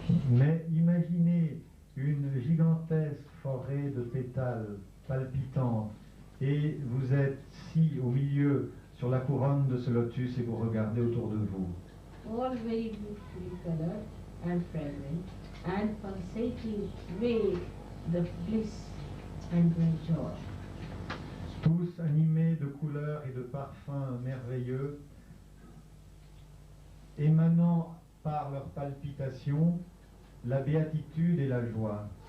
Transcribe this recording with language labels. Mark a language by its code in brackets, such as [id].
[fr] Mais imaginez une gigantesque forêt de pétales palpitants et vous êtes si au milieu sur la couronne de ce lotus et vous regardez autour de vous. [en] All very beautifully colored and fragrant and pulsating with the bliss and great joy. [fr] Tous animés de couleurs et de parfums merveilleux, émanant par leur palpitation la béatitude et la joie.